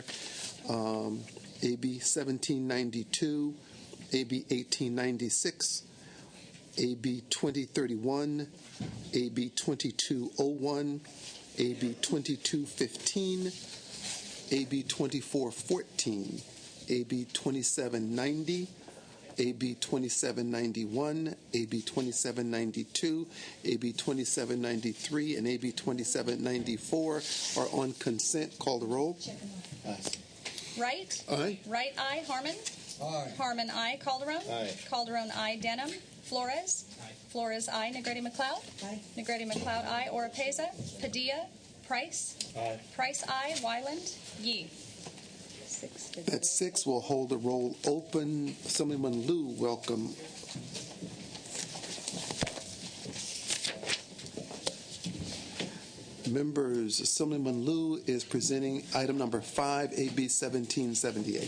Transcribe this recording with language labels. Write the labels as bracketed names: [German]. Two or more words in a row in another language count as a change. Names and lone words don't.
[English] AB 1792, AB 1896, AB 2031, AB 2201, AB 2215, AB 2414, AB 2790, AB 2791, AB 2792, AB 2793, and AB 2794 are on consent. Call the roll. Aye. Wright? Aye. Wright, aye. Harmon? Aye. Harmon, aye. Calderon? Aye. Calderon, aye. Denham? Flores? Aye. Flores, aye. Negrete McLeod? Aye. Negrete McLeod, aye. Oropeza? Padilla? Price? Aye. Price, aye. Wyland? Yee. That's 6. We'll hold the roll open. Assemblyman Liu, welcome. Members, Assemblyman Liu is presenting item number 5, AB 1778.